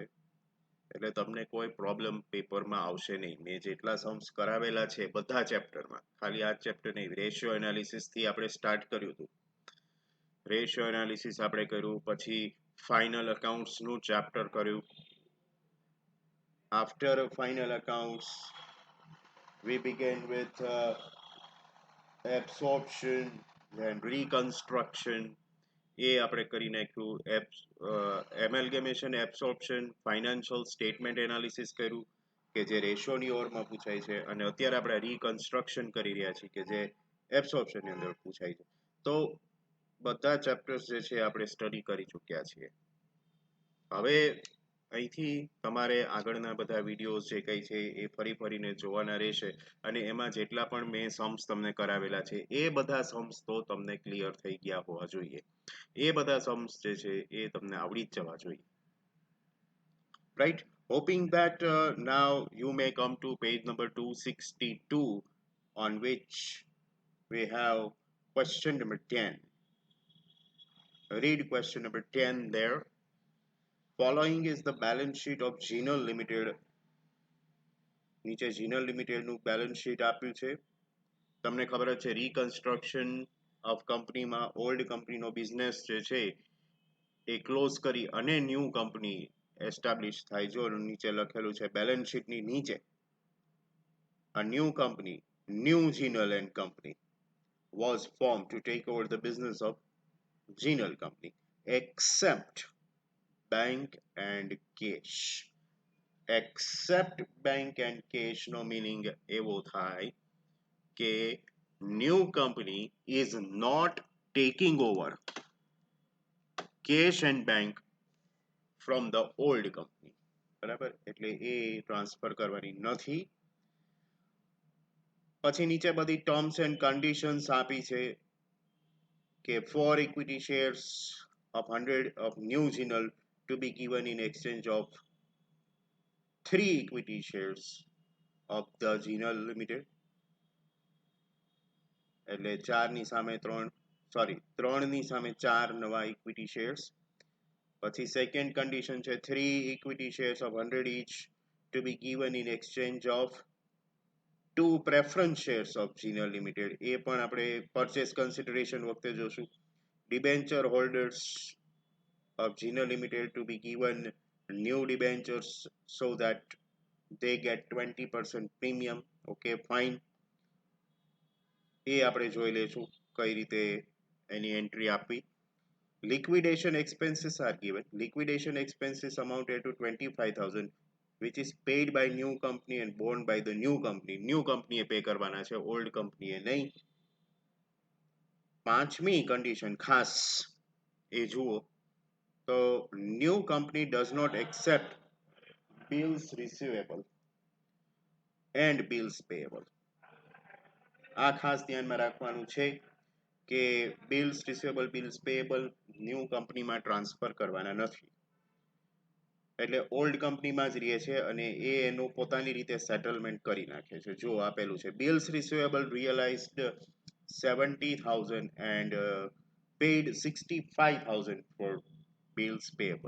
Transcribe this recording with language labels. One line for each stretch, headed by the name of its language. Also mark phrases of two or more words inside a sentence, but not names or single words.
Gujarati: એટલે તમને કોઈ પ્રોબ્લેમ પેપરમાં આવશે નહીં. મેં જેટલા સમ્સ કરાવેલા છે બધા ચેપ્ટરમાં, ખાલી આ ચેપ્ટર નહીં,
English: ratio analysis
Gujarati: થી આપણે સ્ટાર્ટ કર્યું હતું.
English: ratio analysis
Gujarati: આપણે કર્યું, પછી
English: final accounts
Gujarati: નું ચેપ્ટર કર્યું.
English: After final accounts, we began with absorption and reconstruction.
Gujarati: એ આપણે કરી નાખ્યું.
English: amalgamation, absorption, financial statement analysis
Gujarati: કર્યું કે જે રેશિયોની ઓરમાં પૂછાય છે, અને અત્યારે આપણે રિકન્સ્ટ્રક્શન કરી રહ્યા છીએ કે જે એબ્સોર્પ્શનની અંદર પૂછાય છે. તો બધા ચેપ્ટર્સ જે છે આપણે સ્ટડી કરી ચૂક્યા છીએ. હવે અહીંથી તમારે આગળના બધા વિડીયોઝ જે કંઈ છે એ ફરીને જોવાના રહેશે, અને એમાં જેટલા પણ મેં સમ્સ તમને કરાવેલા છે એ બધા સમ્સ તો તમને ક્લિયર થઈ ગયા હોવા જોઈએ. એ બધા સમ્સ જે છે એ તમને આવડી જ જવા જોઈએ, right?
English: Hoping that now you may come to page number 262, on which we have question number 10. Read question number 10 there. Following is the balance sheet of Genel Limited.
Gujarati: નીચે Genel Limited નું
English: balance sheet
Gujarati: આપ્યું છે. તમને ખબર છે
English: reconstruction of company
Gujarati: માં
English: old company
Gujarati: નો business જે છે એ ક્લોઝ કરી અને
English: new company establish
Gujarati: થાય. જો નીચે લખેલું છે
English: balance sheetની નીચે a new company, New Genel and Company, was formed to take over the business of Genel Company, except bank and cash. Except bank and cash નો meaning
Gujarati: એવો થાય કે
English: new company is not taking over cash and bank from the old company.
Gujarati: બરાબર, એટલે એ ટ્રાન્સફર કરવાની નથી. પછી નીચે બધી
English: terms and conditions
Gujarati: આપી છે કે
English: for equity shares of 100 of New Genel to be given in exchange of 3 equity shares of the Genel Limited.
Gujarati: એટલે 4 ની સામે 3, સોરી 3 ની સામે 4 નવા
English: equity shares. પછી second condition છે 3 equity shares of 100 each to be given in exchange of 2 preference shares of Genel Limited.
Gujarati: એ પણ આપણે
English: purchase consideration
Gujarati: વખતે જોશું.
English: Debenture holders of Genel Limited to be given new debentures so that they get 20% premium. Okay, fine.
Gujarati: એ આપણે જોઈ લેશું કઈ રીતે એની એન્ટ્રી આપવી.
English: Liquidation expenses are given. Liquidation expenses amounted to 25,000, which is paid by new company and borne by the new company. New company
Gujarati: એ પે કરવાના છે,
English: old company
Gujarati: એ નહીં. પાંચમી
English: condition
Gujarati: ખાસ એ જુઓ તો
English: new company does not accept bills receivable and bills payable.
Gujarati: આ ખાસ ધ્યાનમાં રાખવાનું છે કે
English: bills receivable bills payable
Gujarati: ન્યૂ કંપનીમાં ટ્રાન્સફર કરવાના નથી. એટલે ઓલ્ડ કંપનીમાં જ રહે છે અને એ એનું પોતાની રીતે સેટલમેન્ટ કરી નાખે છે. જો આપેલું છે
English: bills receivable realized 70,000 and paid 65,000 for bills payable.